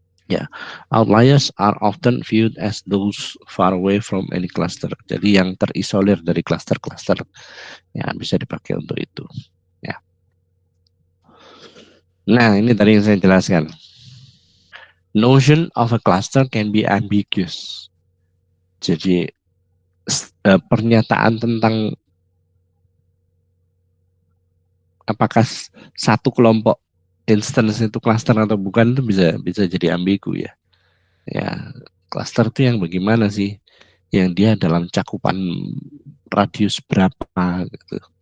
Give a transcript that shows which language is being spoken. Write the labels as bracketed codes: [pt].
[id] Ya, [en] outliers are often viewed as those far away from any cluster. [id] Jadi yang terisolir dari cluster-cluster, ya bisa dipakai untuk itu. Ya. Nah, ini tadi yang saya jelaskan. [en] Notion of a cluster can be ambiguous. [id] Jadi pernyataan tentang apakah satu kelompok instance itu cluster atau bukan itu bisa jadi ambigu ya. Ya, cluster itu yang bagaimana sih? Yang dia dalam cakupan radius berapa gitu.